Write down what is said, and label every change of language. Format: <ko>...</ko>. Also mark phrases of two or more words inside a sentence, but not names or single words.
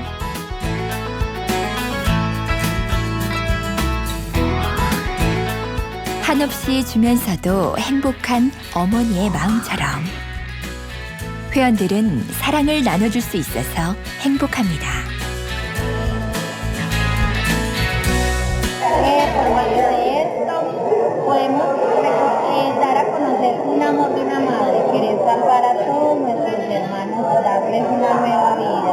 <ko>한없이 주면서도 행복한 어머니의 마음처럼 회원들은 사랑을 나눠줄 수 있어서 행복합니다.</ko> <es>por medio de esto podemos dar a conocer un amor de una madre que les da para todos nuestros hermanos, darles una nueva vida.</es>